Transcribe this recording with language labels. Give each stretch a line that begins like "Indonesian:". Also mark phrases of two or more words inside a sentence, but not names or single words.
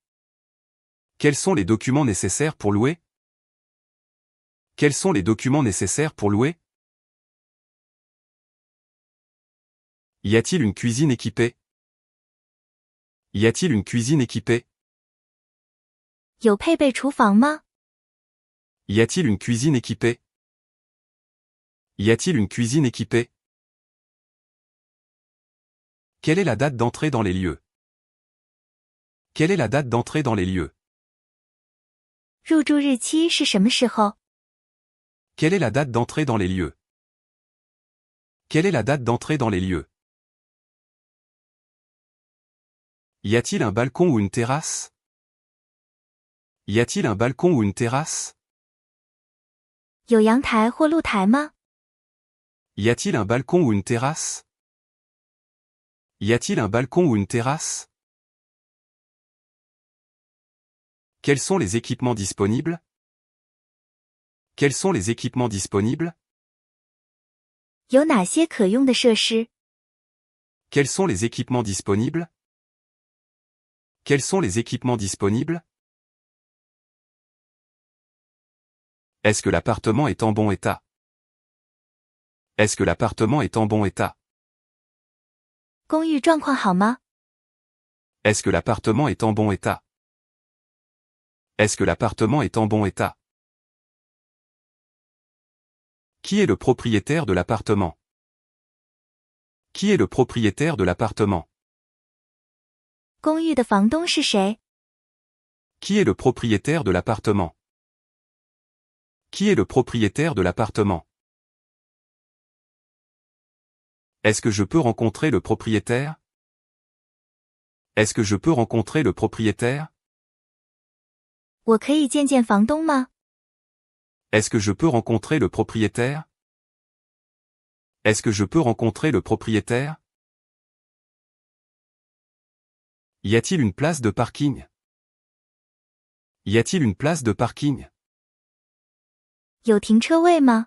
French: Quels sont les documents nécessaires pour louer? Quels sont les documents nécessaires pour louer? Y a-t-il une cuisine équipée? Y a-t-il une cuisine équipée?
Chinese: 有配备厨房吗？
French: Y a-t-il une cuisine équipée? Y a-t-il une cuisine équipée? Quelle est la date d'entrée dans les lieux? Quelle est la date d'entrée dans les lieux?
Chinese: 入住日期是什么时候？
French: Quelle est la date d'entrée dans les lieux? Quelle est la date d'entrée dans les lieux? Y a-t-il un balcon ou une terrasse? Y a-t-il un balcon ou une terrasse?
Chinese: 有阳台或露台吗？
French: Y a-t-il un balcon ou une terrasse? Y a-t-il un balcon ou une terrasse? Quels sont les équipements disponibles? Quels sont les équipements disponibles?
Chinese: 有哪些可用的设施？
French: Quels sont les équipements disponibles? Quels sont les équipements disponibles? Est-ce que l'appartement est en bon état? Est-ce que l'appartement est en bon état?
Chinese: 公寓状况好吗？
French: Est-ce que l'appartement est en bon état? Est-ce que l'appartement est en bon état? Qui est le propriétaire de l'appartement? Qui est le propriétaire de l'appartement?
Chinese: 公寓的房东是谁？
French: Qui est le propriétaire de l'appartement? Qui est le propriétaire de l'appartement? Est-ce que je peux rencontrer le propriétaire? Est-ce que je peux rencontrer le propriétaire?
Chinese: 我可以见见房东吗？
French: Est-ce que je peux rencontrer le propriétaire? Est-ce que je peux rencontrer le propriétaire? Y a-t-il une place de parking? Y a-t-il une place de parking?
Chinese: 有停车位吗？